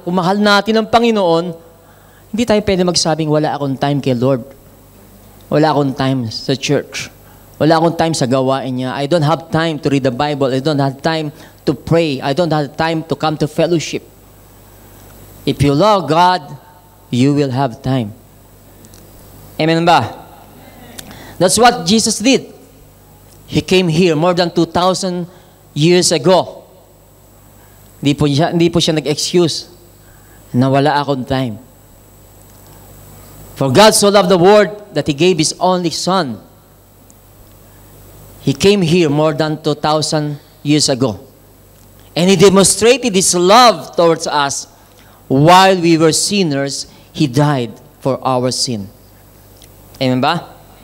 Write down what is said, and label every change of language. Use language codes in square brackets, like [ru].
[tl] Kung mahal natin ang Panginoon, hindi tayo pwede magsabing, wala akong time kay Lord. Wala akong time sa church. Wala akong time sa gawain niya. [en] I don't have time to read the Bible. I don't have time to pray. I don't have time to come to fellowship. If you love God, you will have time. Amen ba? That's what Jesus did. He came here more than 2,000 years ago. [tl] Hindi po siya nag-excuse na wala akong time. [en] For God so loved the world that He gave His only Son. He came here more than 2,000 years ago. And He demonstrated His love towards us. While we were sinners, He died for our sin. Amen ba?